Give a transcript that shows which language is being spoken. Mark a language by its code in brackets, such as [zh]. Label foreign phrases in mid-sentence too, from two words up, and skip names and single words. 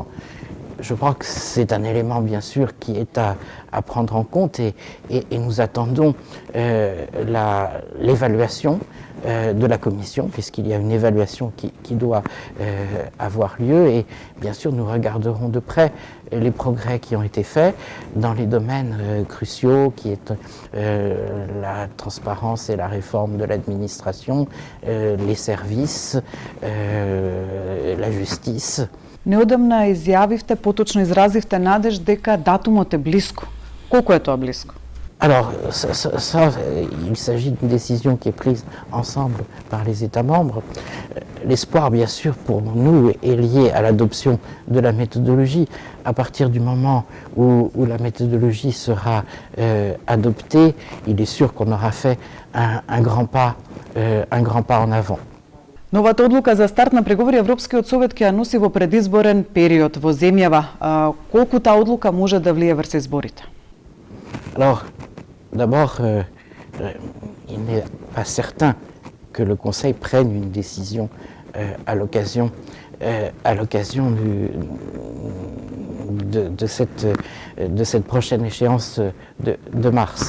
[fr] Je crois que c'est un élément bien sûr qui est à prendre en compte et nous attendons l'évaluation de la Commission, puisqu'il y a une évaluation qui doit avoir lieu et bien sûr nous regarderons de près les progrès qui ont été faits dans les domaines cruciaux qui est la transparence et la réforme de l'administration, les services, la justice. [mk] Неодамна изјавивте, поточно изразивте надеж дека датумот е близко. Колку е тоа близко? [fr] Alors, il s'agit d'une décision qui est prise ensemble par les États membres. l'espoir, bien sûr, pour nous est lié à l'adoption de la méthodologie. À partir du moment où la méthodologie sera adoptée, il est sûr qu'on aura fait un grand pas en avant. [mk] Новата одлука за старт на преговори Европскиот совет ќе ја носи во предизборен период во земјава. Колку таа одлука може да влие врз изборите? [fr] Alors, d'abord, il n'est pas certain que le Conseil prenne une décision à l'occasion de cette prochaine échéance de mars.